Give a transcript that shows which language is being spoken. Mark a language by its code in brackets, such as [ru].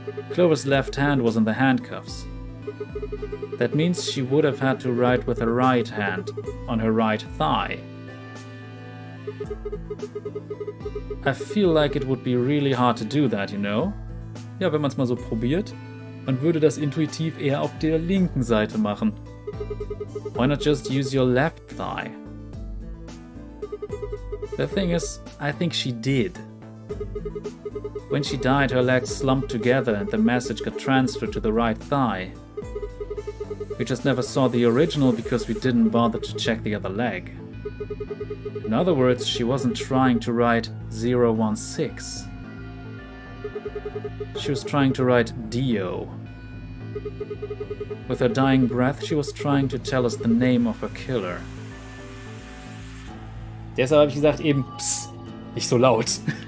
[en] Clover's left hand was in the handcuffs. That means she would have had to write with her right hand, on her right thigh. I feel like it would be really hard to do that, you know? [de] Ja, wenn man es mal so probiert, man würde das intuitiv eher auf der linken Seite machen. [en] Why not just use your left thigh? The thing is, I think she did. When she died, her legs slumped together and the message got transferred to the right thigh. We just never saw the original because we didn't bother to check the other leg. In other words, she wasn't trying to write 016. She was trying to write Dio. With her dying breath, she was trying to tell us the name of her killer. [de] Deshalb habe ich gesagt eben, psst, nicht so laut.